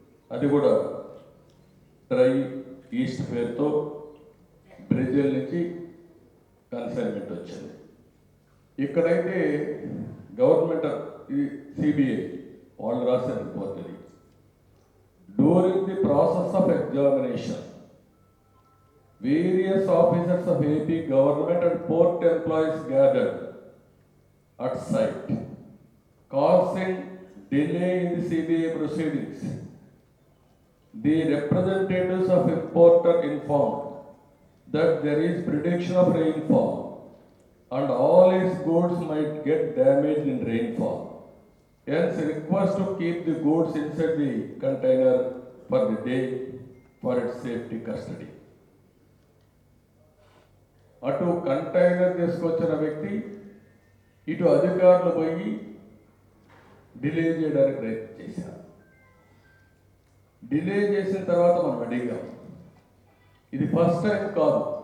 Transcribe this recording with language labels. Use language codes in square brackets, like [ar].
[te] అది కూడా dry east పేరుతో బ్రెజిల్ నుంచి కన్సైన్మెంట్ వచ్చింది. ఇక్కడైతే గవర్నమెంట్ సిబిఐ వాళ్ళు రాసిన రిపోర్ట్ ఇది. [en] During the process of examination various officers of AP government and port employees gathered at site causing delay in the CBA proceedings. The representatives of importer informed that there is prediction of rainfall and all his goods might get damaged in rainfall. Hence, request to keep the goods inside the container for the day for its safety custody. [te] అటు container తీసుకొచ్చిన వ్యక్తి ఇటు అధికారులు పోయి delay చేయడానికి ప్రయత్నం చేశారు. Delay చేసిన తర్వాత మనం అడిగాం, ఇది ఫస్ట్ టైం కాదు.